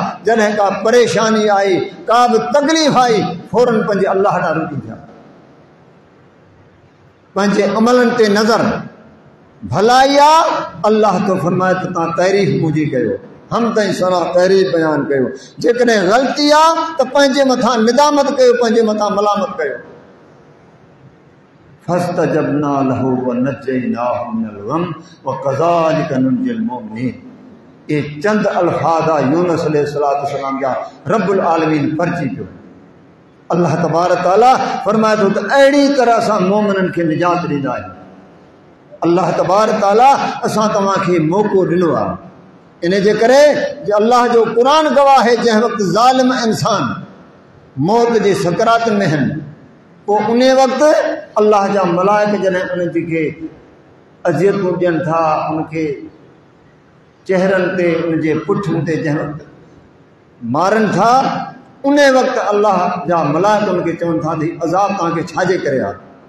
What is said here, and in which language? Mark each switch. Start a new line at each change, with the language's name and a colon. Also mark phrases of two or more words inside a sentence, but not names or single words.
Sindhi: जॾहिं का परेशानी आई, का बि तकलीफ़ आई, फौरन पंहिंजे अल्लाह ॾांहुं रुजू थिया, पंहिंजे अमलनि ते नज़र। भलाई आहे, अल्लाह तो फरमाए त तव्हां तारीफ़ मुंहिंजी कयो, हम ताईं सना तारीफ़ बयानु कयो। जेकॾहिं ग़लती आहे त पंहिंजे मथां निदामत कयो, पंहिंजे मथां मलामत कयो।
Arabic: فاستجبنا له و نجيناه من الغم و كذلك ننجي المؤمنين.
Sindhi: ये चंद अल्फाज़ यूनुस अलैहिस्सलाम जा
Arabic: رب العالمين
Sindhi: परची पियो। अल्लाह
Arabic: تبارك تعالى
Sindhi: फरमाए थो त अहिड़ी तरह सां मोमिननि खे निजात ॾींदा आहियूं। अल्लाह
Arabic: تبارك تعالى
Sindhi: असां तव्हांखे मौक़ो ॾिनो आहे। इन जे करे जे अल्लाह जो क़ुरान गवाह है, जंहिं वक़्तु ज़ालिम इंसान मौत जे सकरात में आहिनि, पोइ उन वक़्तु अल्लाह जा मलाइक जॾहिं उन खे अज़ियतूं ॾियनि था, उनखे चेहरनि ते, उनजे पुठियुनि ते जंहिं वक़्तु मारनि था, उन वक़्तु अल्लाह जा मलाइक उनखे चवनि था त अज़ाब तव्हांखे छाजे करे आहे।